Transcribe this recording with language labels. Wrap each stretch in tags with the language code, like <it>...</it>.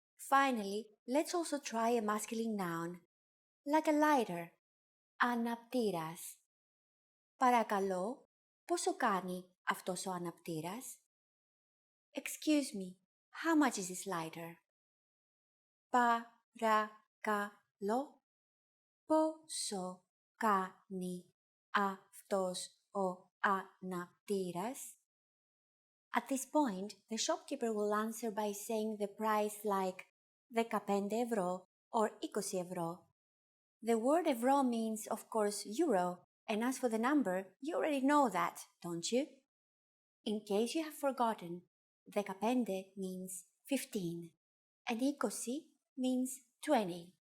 <en>Finally, let's also try a masculine noun, like a lighter, αναπτήρας.</en> <el>Παρακαλώ, πόσο κάνει αυτός ο αναπτήρας?</el> <en>Excuse me, how much is this lighter?</en> <el>Παρακαλώ, πόσο κάνει αυτός ο αναπτήρας?</el> <en>At this point, the shopkeeper will answer by saying the price like 15 ευρώ or 20 ευρώ. The word ευρώ means, of course, euro, and as for the number, you already know that, don't you? In case you have forgotten, 15 means 15, and 20 means 20.</en>